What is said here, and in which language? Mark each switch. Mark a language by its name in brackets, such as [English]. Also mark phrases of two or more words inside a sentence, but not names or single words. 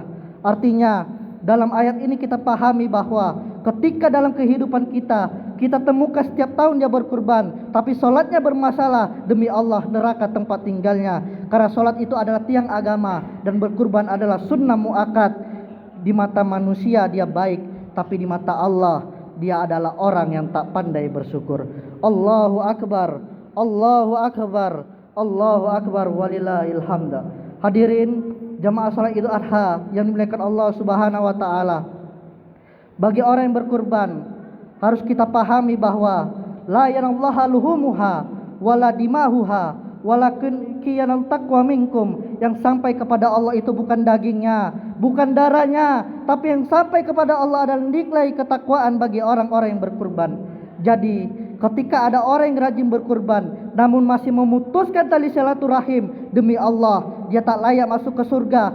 [Indonesian] Artinya dalam ayat ini kita pahami bahwa ketika dalam kehidupan kita temukan setiap tahun dia berkurban, tapi sholatnya bermasalah, demi Allah neraka tempat tinggalnya. Karena sholat itu adalah tiang agama dan berkurban adalah sunnah muakkad. Di mata manusia dia baik, tapi di mata Allah dia adalah orang yang tak pandai bersyukur. [Arabic] الله أكبر الله أكبر الله أكبر ولله الحمد. [Indonesian] Hadirin jamaah salat Idul Adha yang dimuliakan Allah [Arabic] سبحانه وتعالى. [Indonesian] Bagi orang yang berkurban harus kita pahami bahwa [Arabic] لا ينال الله لحومها ولا دماؤها ولكن يناله التقوى منكم. [Indonesian] Yang sampai kepada Allah itu bukan dagingnya, bukan darahnya, tapi yang sampai kepada Allah adalah nilai ketakwaan bagi orang-orang yang berkurban. Jadi ketika ada orang yang rajin berkurban namun masih memutuskan tali silaturahim, demi Allah dia tak layak masuk ke surga.